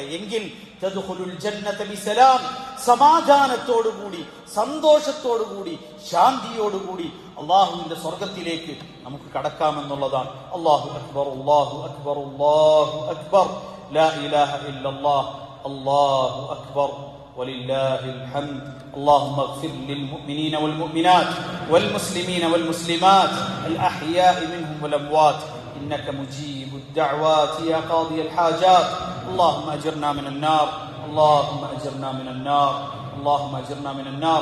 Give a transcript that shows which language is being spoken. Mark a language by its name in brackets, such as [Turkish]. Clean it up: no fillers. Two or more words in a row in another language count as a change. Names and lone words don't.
[Malayalam] എങ്കിൽ [Arabic] تدخلوا الجنة بسلام, [Malayalam] സമാധാനത്തോടുകൂടി, സന്തോഷത്തോടുകൂടി, ശാന്തിയോടുകൂടി അള്ളാഹുവിന്റെ സ്വർഗത്തിലേക്ക് നമുക്ക് കടക്കാമെന്നുള്ളതാണ്. [Arabic] الله أكبر الله أكبر الله أكبر لا إله إلا الله الله أكبر ولله الحمد. اللهم اغفر للمؤمنين والمؤمنات والمسلمين والمسلمات الأحياء منهم والأموات إنك مجيب الدعوات يا قاضي الحاجات. اللهم أجرنا من النار، اللهم أجرنا من النار، اللهم أجرنا من النار.